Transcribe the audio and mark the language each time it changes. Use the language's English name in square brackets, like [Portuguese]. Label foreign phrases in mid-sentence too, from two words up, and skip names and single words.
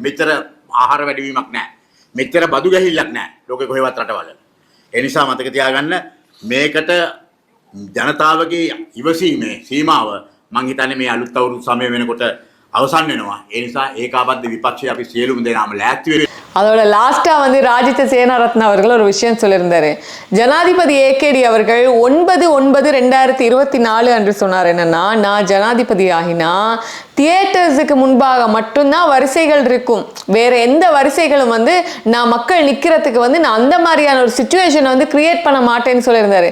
[Sinhala] මෙච්චර ආහාර වැඩිවීමක් නැහැ. මෙච්චර බදු ගැහිල්ලක් නැහැ. ලෝකේ කොහෙවත් රටවල. ඒ නිසා මතක තියාගන්න මේකට ජනතාවගේ ඉවසීමේ සීමාව මං හිතන්නේ මේ අලුත් අවුරුදු සමය වෙනකොට අවසන් වෙනවා. ඒ නිසා ඒකාබද්ධ විපක්ෂය අපි සියලුම දෙනාම ලෑස්ති වෙන්න. [Tamil] அதோட லாஸ்டா வந்து ராஜித சேனாரத்ன அவர்கள் ஒரு விஷயம் சொல்லியிருந்தாரு. ஜனாதிபதி ஏகேடி அவர்கள் 9/9/2024 அன்று சொன்னார் என்னன்னா, நான் ஜனாதிபதி ஆகினா தியேட்டர்ஸுக்கு முன்பாக மட்டும்தான் வரிசைகள் இருக்கும், வேற எந்த வரிசைகளும் வந்து நான் மக்கள் நிக்கிறதுக்கு வந்து நான் அந்த மாதிரியான ஒரு சிச்சுவேஷனை வந்து கிரியேட் பண்ண மாட்டேன்னு சொல்லியிருந்தாரு.